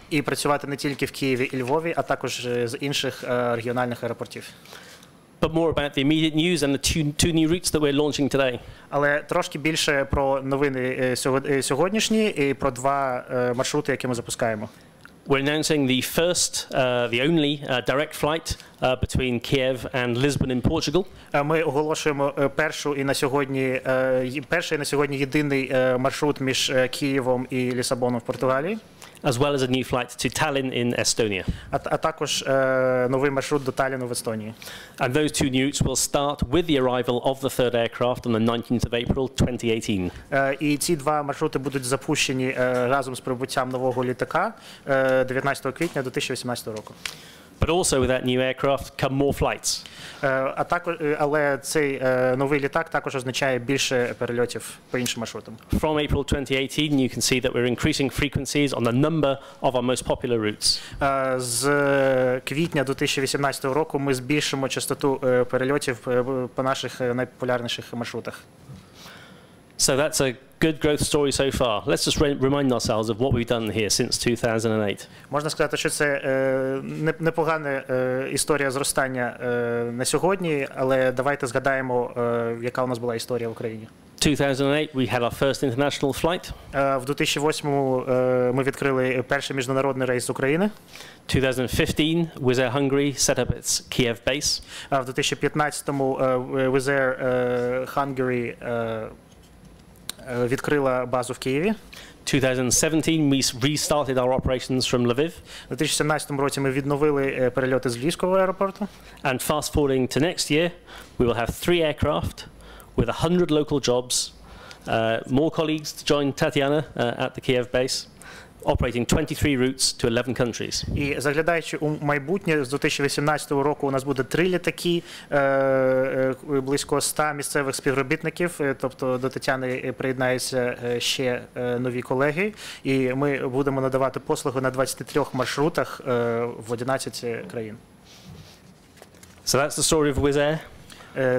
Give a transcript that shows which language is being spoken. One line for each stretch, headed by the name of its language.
Ukrainian: І працювати не тільки в Києві і Львові, а також з інших регіональних аеропортів.
English: But more about the immediate news and the two new routes that we're launching today.
Ukrainian: Але трошки більше про новини сьогоднішні і про два маршрути, які ми запускаємо.
English: We're announcing the first, the only direct flight between Kiev and Lisbon in Portugal.
Ukrainian: Ми оголошуємо перший і на сьогодні єдиний маршрут між Києвом і Лісабоном в Португалії.
English: As well as a new flight to Tallinn in Estonia.
Ukrainian: А також новий маршрут до Талліну в Естонії.
English: And those two new routes will start with the arrival of the third aircraft on the 19th of April 2018.
Ukrainian: І ці два маршрути будуть запущені разом з прибуттям нового літака 19 квітня 2018 року.
English: But also with that new aircraft come more flights.
Ukrainian: Але цей новий літак також означає більше перельотів по іншим маршрутам.
English: From April 2018, you can see that we're increasing frequencies on a number of our most popular routes.
Ukrainian: З квітня 2018 року ми збільшимо частоту перельотів по наших найпопулярніших маршрутах.
English: So that's a good growth story so far. Let's just remind ourselves of what we've done here since 2008.
Ukrainian: Можна сказати, що це непогана історія зростання на сьогодні, але давайте згадаємо, яка у нас була історія в Україні.
English: 2008 we had our first international flight.
Ukrainian: В 2008-му ми відкрили перший міжнародний рейс з України.
English: 2015 Wizz Air Hungary set up its Kiev base.
Ukrainian: В 2015-му Wizz Air Hungary відкрила базу в Києві.
English: 2017 we restarted our operations from Lviv.
Ukrainian: У 2017 році ми відновили перельоти з Львівського аеропорту.
English: And fast forwarding to next year, we will have 3 aircraft with 100 local jobs, more colleagues to join Tatiana at the Kiev base, operating 23 routes to 11 countries.
Ukrainian: І заглядаючи у майбутнє, з 2018 року у нас буде 3 літаки, близько 100 місцевих співробітників, тобто до Тетяни приєднаються ще нові колеги, і ми будемо надавати послуги на 23 маршрутах в 11 країн.
English: So that's the story of Wizz Air.